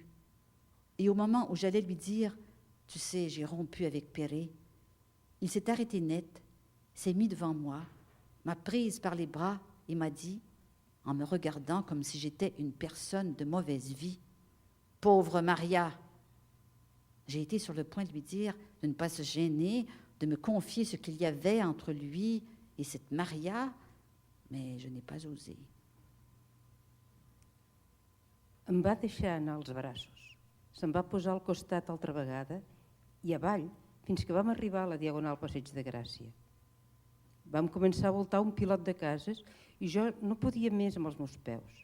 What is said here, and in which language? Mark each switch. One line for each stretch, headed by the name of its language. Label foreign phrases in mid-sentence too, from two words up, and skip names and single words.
French: Et au moment où j'allais lui dire « Tu sais, j'ai rompu avec Perret », il s'est arrêté net, s'est mis devant moi, m'a prise par les bras et m'a dit, en me regardant comme si j'étais une personne de mauvaise vie, « Pauvre Maria !» J'ai été sur le point de lui dire de ne pas se gêner, de me confier ce qu'il y avait entre lui et cette Maria, mais je n'ai pas osé.
Catalan: Em va deixar anar als braços. Se'm va posar al costat altra vegada i avall fins que vam arribar a la diagonal Passeig de Gràcia. Vam començar a voltar un pilot de cases i jo no podia més amb els meus peus.